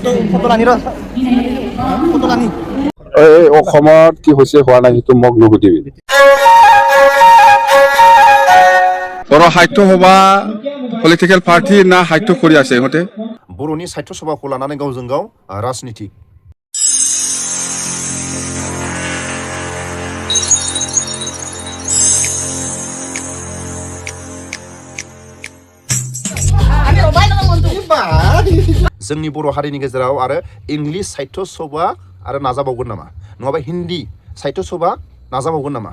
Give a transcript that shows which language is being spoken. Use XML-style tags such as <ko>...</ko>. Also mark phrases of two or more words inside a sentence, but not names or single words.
<as>অসমত কি হৈছে হোৱা নাই সেইটো মোক নুসুধিবি বৰ সাহিত্য সভা</as> <en>political party</en> <as>না সাহিত্য কৰি আছে ইহঁতে</as> <brx>बर'नि साहित्य सभाखौ लानानै गावजों गाव राजनिति जोंनि बर' हारिनि गेजेराव आरो इंलिश साहित्य सभा आरो नाजाबावगोन नामा नङाबा हिन्दी साहित्य सभा नाजाबावगोन नामा</brx>